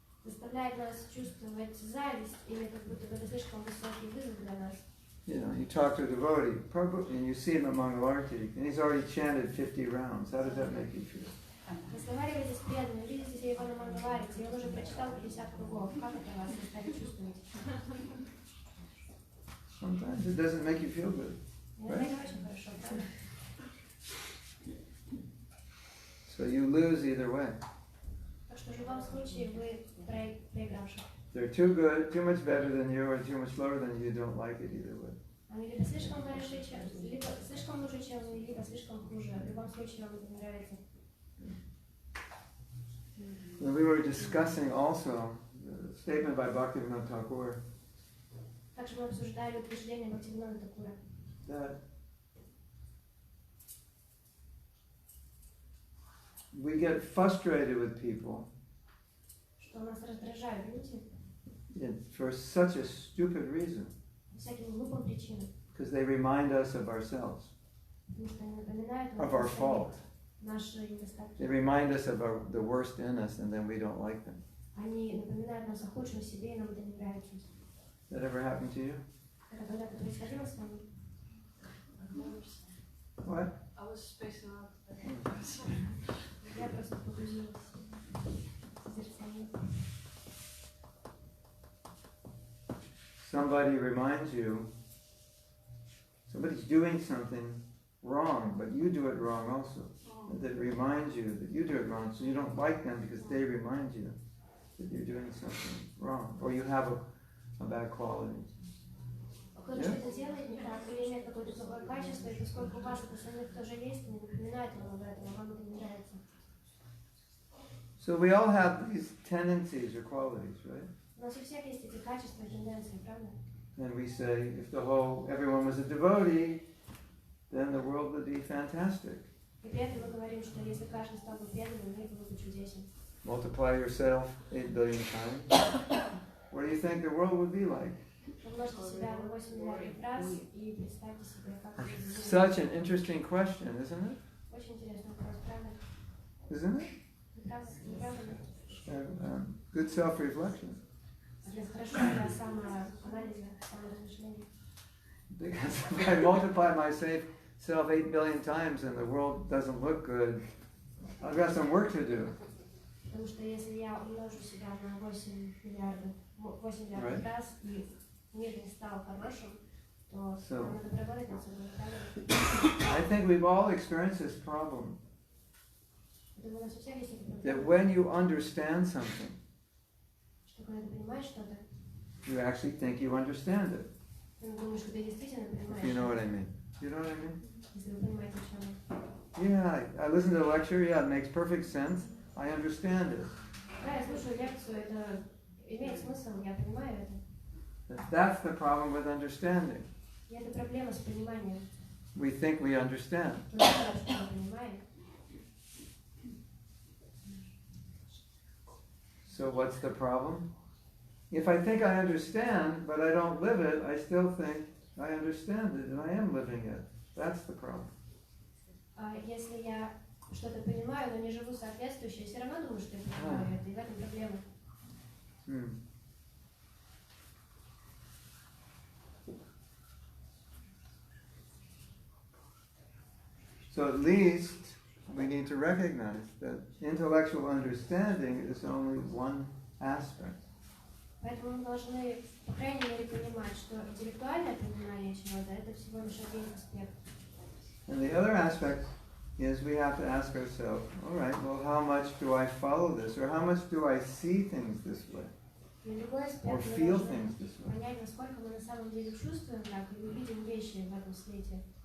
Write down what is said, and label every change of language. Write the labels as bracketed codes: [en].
[ru] Заставляет нас чувствовать зависть, или как будто бы это слишком высокий вызов для нас. [en] You talk to a devotee, Prabhu, and you see him among Larti, and he's already chanted 50 rounds. How does that make you feel? [ru] Разговариваете с преданным, видите его на Мангаларите, и он уже прочитал 50 кругов. Как это вас заставит чувствовать? [en] Sometimes it doesn't make you feel good. [ru] Это не очень хорошо, правда? [en] So you lose either way. [ru] Так что в любом случае вы проигравший. [en] They're too good, too much better than you, or too much lower than you. Don't like it either way. [ru] Они либо слишком хороши, либо слишком лучше, чем вы, либо слишком хуже. В любом случае вам это не нравится. [en] And we were discussing also the statement by Bhaktivinoda Thakur [ru] Также мы обсуждали утверждение Бхактивинода Такура, [en] that we get frustrated with people [ru] что нас раздражают люди [en] for such a stupid reason. [ru] всяким глупым причинам. [en] Because they remind us of ourselves, [ru] Потому что они напоминают [en] of [ru] нам [en] our fault. [ru] наши недостатки. [en] They remind us of the worst in us, and then we don't like them. [ru] Они напоминают нас о худшем в себе, и нам это не нравится. [en] That ever happened to you? [ru] Это когда-то происходило с вами? [en] What? I was spacing out. [ru] Я просто погрузилась в созерцание. [en] Somebody reminds you, somebody's doing something wrong, but you do it wrong also. That reminds you that you do it wrong, so you don't like them because they remind you that you're doing something wrong, or you have a bad quality. [ru] Кто-то что-то делает не так, или имеет какое-то плохое качество, и поскольку у вас это самих тоже есть, они напоминают вам об этом, а вам это не нравится. [en] So we all have these tendencies or qualities, right? [ru] У нас у всех есть эти качества и тенденции, правда? [en] And we say, if everyone was a devotee, then the world would be fantastic. [ru] И при этом мы говорим, что если каждый стал бы преданным, мир был бы чудесен. [en] Multiply yourself 8 billion times. What do you think the world would be like? [ru] Умножьте себя на 8 миллиардов раз и представьте себе, как это будет. [en] Such an interesting question, isn't it? [ru] Очень интересный вопрос, правда? [en] Isn't it? [ru] Не правда? Не правда ли? [en] Good self-reflection. [ru] Хорошо для самоанализа, саморазмышления. [en] Because if I multiply myself 8 billion times and the world doesn't look good, I've got some work to do. [ru] Потому что если я умножу себя на 8 миллиардов раз, и мир не стал хорошим, то нам надо поработать над собой, правда? [en] I think we've all experienced this problem. [ru] Думаю, у нас у всех есть эта проблема. [en] That when you understand something, [ru] Что когда ты понимаешь что-то, [en] you actually think you understand it. [ru] ты думаешь, что ты действительно понимаешь. [en] If you know what I mean. You know what I mean? [ru] Если вы понимаете, о чем я. [en] Yeah, I listened to the lecture, yeah, it makes perfect sense. I understand it. [ru] Да, я слушаю лекцию, это имеет смысл, я понимаю это. [en] That's the problem with understanding. [ru] И это проблема с пониманием. [en] We think we understand. [ru] Мы думаем, что мы понимаем. [en] So what's the problem? If I think I understand, but I don't live it, I still think I understand it and I am living it. That's the problem. [ru] Если я что-то понимаю, но не живу соответствующе, я все равно думаю, что я понимаю это, и в этом проблема. [en] So at least we need to recognize that intellectual understanding is only one aspect. [ru] Поэтому мы должны, по крайней мере, понимать, что интеллектуальное понимание чего-то – это всего лишь один аспект. [en] And the other aspect is we have to ask ourselves, all right, well, how much do I follow this? Or how much do I see things this way? Or feel things this way? [ru] Понять, насколько мы на самом деле чувствуем так или видим вещи в этом свете.